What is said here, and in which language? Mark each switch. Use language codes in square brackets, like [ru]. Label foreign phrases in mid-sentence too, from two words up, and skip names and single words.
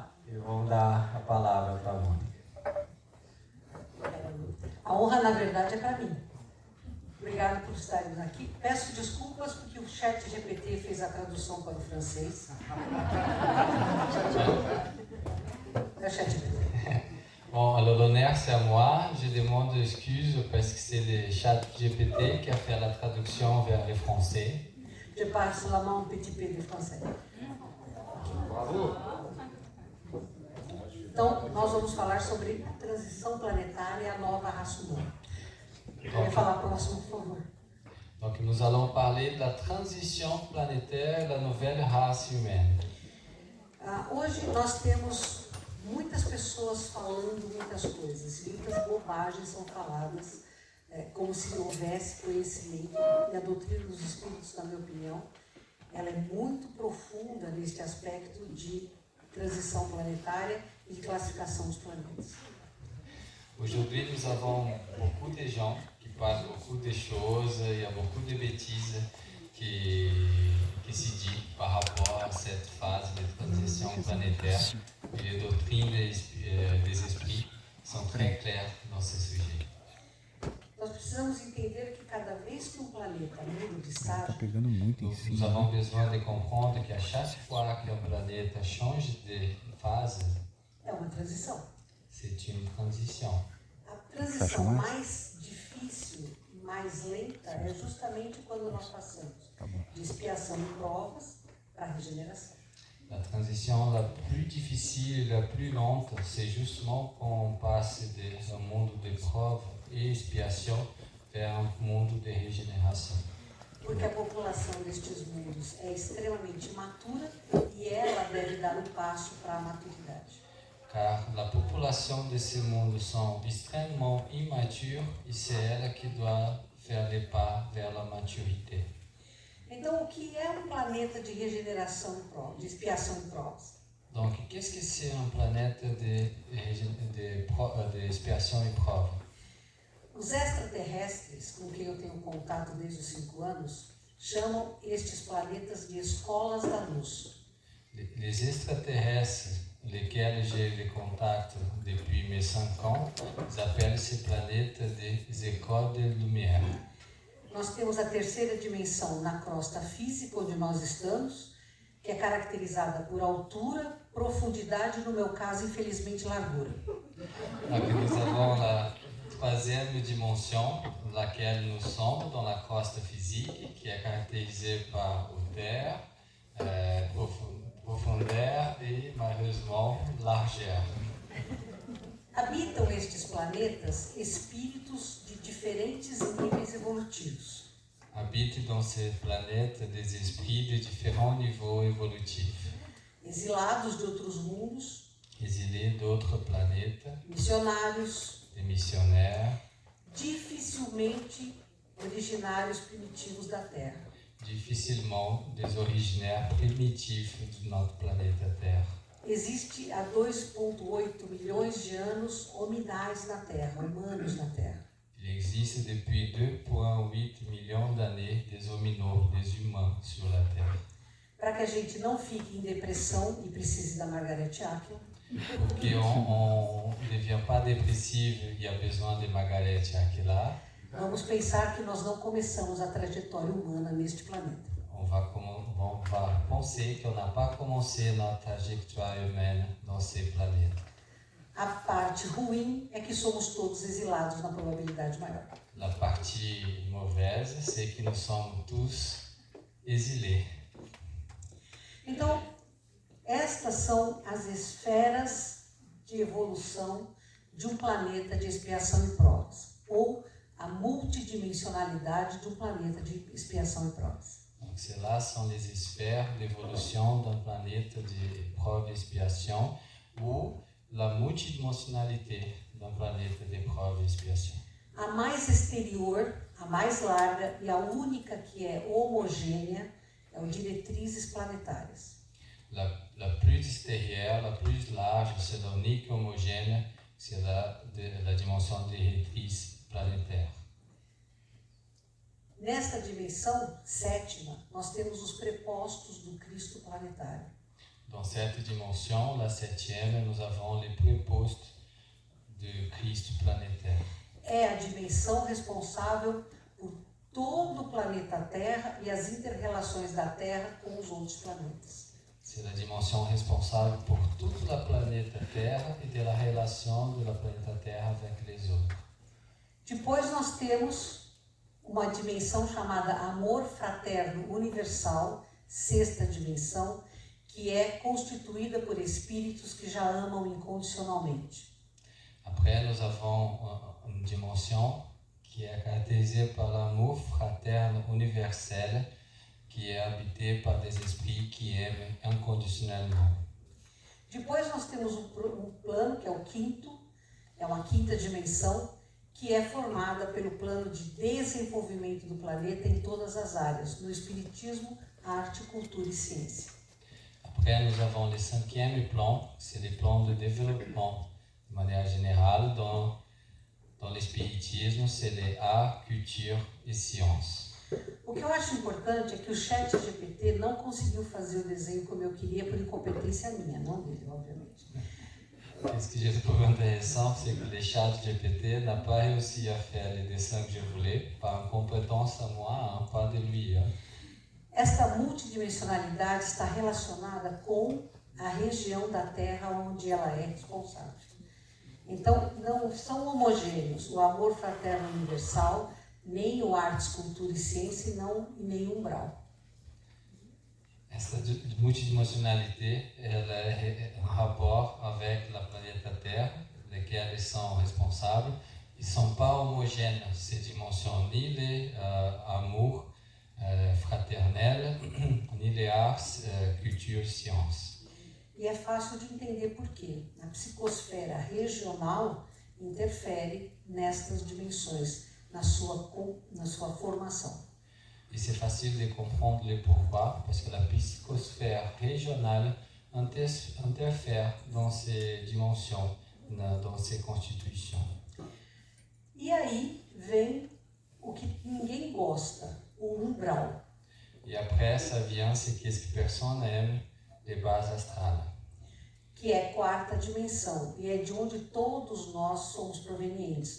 [pt] E vamos dar a palavra para a Mônica. A honra, na verdade, é para mim. Obrigado por estarem aqui. Peço desculpas porque o ChatGPT fez a tradução para o francês. É o ChatGPT. [fr] Bon, alors l'honneur c'est à moi. Je demande excuse parce que c'est le ChatGPT qui a fait la traduction vers le français. Je parle seulement un petit peu de français. Bravo! [pt] Então, nós vamos falar sobre a transição planetária e a nova raça humana. Vou falar próximo, por favor. [fr] Donc nous allons parler de la transition planétaire et la nouvelle race humaine. [pt] Hoje nós temos muitas pessoas falando muitas coisas, muitas bobagens são faladas, como se houvesse conhecimento, e a doutrina dos espíritos, na minha opinião, ela é muito profunda neste aspecto de transição planetária e de classificação dos planetas. [fr] Aujourd'hui, nous avons beaucoup de gens qui parlent beaucoup de choses, il y a beaucoup de bêtises qui se disent par rapport à cette phase de transition planétaire. Et les doctrines des esprits sont très claires dans ce sujet. [pt] Nós precisamos entender que cada vez que um planeta muda de estágio, [fr] Nous avons besoin de comprendre qu'à chaque fois qu'un planète change de phase, [pt] é uma transição. [fr] c'est une transition. [pt] A transição mais difícil e mais lenta é justamente quando nós passamos de expiação e provas para a regeneração. [fr] La transition la plus difficile et la plus lente, c'est justement quand on passe d'un monde d'épreuve et expiation vers un monde de régénération. [pt] Porque a população destes mundos é extremamente imatura e ela deve dar o passo para a maturidade. [fr] Car la population de ces mondes sont extrêmement immatures et c'est elle qui doit faire les pas vers la maturité. [pt] Então, o que é um planeta de regeneração e prova, de expiação e provas? [fr] Donc, qu'est-ce que c'est un planète de expiation et preuve? [pt] Os extraterrestres, com quem eu tenho contato desde os 5 anos, chamam estes planetas de escolas da luz. [fr] Les extraterrestres, lesquels j'ai le contact depuis mes 5 ans, ils appellent ces planètes des écoles de lumière. [pt] Nós temos a terceira dimensão na crosta física, onde nós estamos, que é caracterizada por altura, profundidade, no meu caso, infelizmente, largura. [fr] Donc nous avons la troisième dimension, laquelle nous sommes dans la croste physique, qui est caractérisée par hauteur, profondeur et malheureusement largeur. [pt] Habitam estes planetas espíritos de diferentes níveis evolutivos. [fr] Habitent dans ces planètes des esprits de différents niveaux évolutifs. [pt] Exilados de outros mundos, [fr] Exilés d'autres planètes, [pt] missionários, [fr] des missionnaires, [pt] dificilmente originários primitivos da Terra. [fr] difficilement des originaires primitifs de notre planète Terre. [pt] Existe há 2,8 milhões de anos hominais na Terra, humanos na Terra. [fr] Il existe depuis 2,8 millions d'années des hominos, des humains sur la Terre. [pt] Para que a gente não fique em depressão e precise da Margaret Atwood, [fr] Pour qu'on ne devienne pas dépressif, il y a besoin de Margaret Atwood. [pt] vamos pensar que nós não começamos a trajetória humana neste planeta. [fr] On va penser qu'on n'a pas commencé notre trajectoire humaine dans ces planètes. [pt] A parte ruim é que somos todos exilados na probabilidade maior. [fr] La partie mauvaise, c'est que nous sommes tous exilés. [pt] Então, estas são as esferas de evolução de um planeta de expiação e provas, ou a multidimensionalidade de um planeta de expiação e provas. [fr] Donc celles-là sont les sphères d'évolution d'un planète d'épreuve et expiation ou la multidimensionnalité d'un planète d'épreuve et expiation. [pt] A mais exterior, a mais larga e a única que é homogênea é o diretrizes planetárias. [fr] La plus extérieure, la plus large, c'est l'unique homogène, c'est la dimension directrice planétaire. [pt] Nesta dimensão sétima, nós temos os prepostos do Cristo planetário. [fr] Dans cette dimension, la septième, nous avons les prépostes de Christ planétaire. [pt] É a dimensão responsável por todo o planeta Terra e as inter-relações da Terra com os outros planetas. [fr] C'est la dimension responsable pour toute la planète Terre et de la relation de la planète Terre avec les autres. [pt] Depois nós temos uma dimensão chamada amor fraterno universal, sexta dimensão, que é constituída por espíritos que já amam incondicionalmente. [fr] Après, nous avons une dimension qui est caractérisée par l'amour fraterne universel, qui est habité par des esprits qui aiment inconditionnellement. [pt] Depois nós temos um plano, que é o quinto, é uma quinta dimensão, que é formada pelo plano de desenvolvimento do planeta em todas as áreas, no espiritismo, arte, cultura e ciência. [fr] Après, nous avons le cinquième plan, c'est les plans de développement. De manière générale, dans l'espiritisme, c'est les arts, culture et sciences. [pt] O que eu acho importante é que o ChatGPT não conseguiu fazer o desenho como eu queria por incompetência minha, não dele, obviamente. [fr] Ce que j'ai trouvé intéressant, c'est que le ChatGPT n'a pas réussi à faire les dessins que je voulais par incompétence à moi, pas de lui. [pt] Esta multidimensionalidade está relacionada com a região da Terra onde ela é responsável. Então, não são homogêneos o amor fraterno universal, nem o artes, cultura e ciência, e nem o umbral. [fr] Essa multidimensionalité, [pt] ela é [fr] en rapport avec la planète Terre, laquelle elles sont responsables. Ils ne sont pas homogènes, ces dimensions, ni les amours fraternels, ni les arts, culture, sciences. [pt] E é fácil de entender por quê. A psicosfera regional interfere nestas dimensões, na sua formação. [fr] Et c'est facile de comprendre le pourquoi, parce que la psychosphère régionale interfère dans ces dimensions, dans ces constitutions. [pt] E aí vem o que ninguém gosta, o umbral. [fr] Et après, ça vient ce que personne n'aime, les bases astrales. [pt] Que é quarta dimensão, e é de onde todos nós somos provenientes.